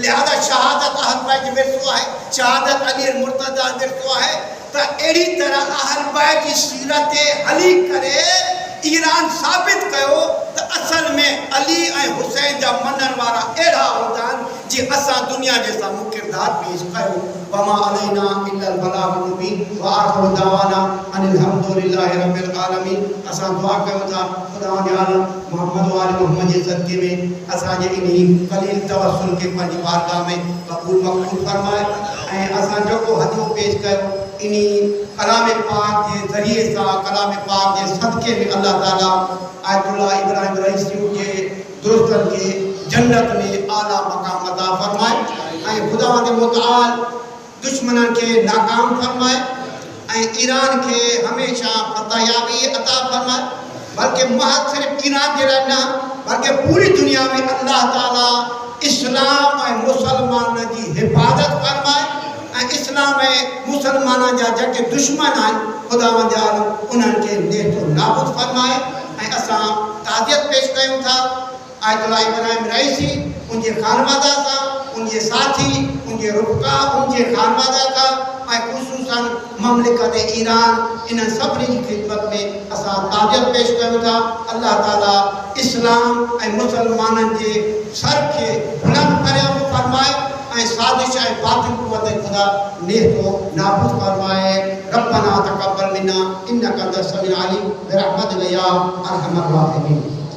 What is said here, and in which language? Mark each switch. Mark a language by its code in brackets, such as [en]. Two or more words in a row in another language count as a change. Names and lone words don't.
[sd] लिहाज़ा शहादत अहल बैत विरसो आहे, शहादत अली मुर्तज़ा विरसो आहे। त अहिड़ी तरह अहल बैत जी सीरत ते हली करे ईरान साबित कयो त असल में अली ऐं हुसैन जा मञण वारा अहिड़ा हूंदा आहिनि जी असां दुनिया जे साम्हूं किरदार पेश कयो। [ar] وما علينا إلا البلاغ المبين وآخر دعوانا أن الحمد لله رب العالمين. [sd] असां दुआ कयूं था खुदा जे आलम मोहम्मद व आले मोहम्मद जे सदके में असांजे इन कलील तवस्सुल के पंहिंजी बारगाह में क़बूल मक़बूल फरमाए ऐं असां जेको हदियो पेश कयो इन कलाम पाक के ज़रिए से कलाम पाक के सदके में अल्लाह ताला आयतुल्लाह इब्राहिम रईसी के दोस्तन के जन्नत में आला मकाम अता फरमाए ऐं खुदावंद मुतआल दुश्मनन के नाकाम फरमाए ऐं ईरान के हमेशा फतहयाबी अता फरमाए। बल्कि महज सिर्फ ईरान जे लाइ न बल्कि पूरी दुनिया में अल्लाह ताला इस्लाम ऐं मुसलमान जी हिफ़ाज़त फरमाए ऐं इस्लाम ऐं मुसलमान जा जेके दुश्मन आहिनि खुदावंद आलम उन्हनि खे नेस्तो नाबूद फरमाए। ऐं असां ताज़ियत पेश कयूं था आयतुल्लाह इब्राहिम रईसी उनके खानवादा सां, [ur] ان کے ساتھی، ان کے رفقاء، ان کے خانوادہ کا [sd] ऐं ख़ुसूसन ममलिकत ईरान इन सभिनी जी ख़िदमत में असां ताज़ियत पेश कयूं था। अल्लाह ताला इस्लाम ऐं मुसलमाननि जे सर खे बुलंद करे फरमाए ऐं साज़िश ऐं बातिल क़ुव्वत खुदा नेस्तो नाबूद फरमाए। [ar] ربنا تقبل منا إنك أنت السميع العليم برحمتك يا أرحم الراحمين.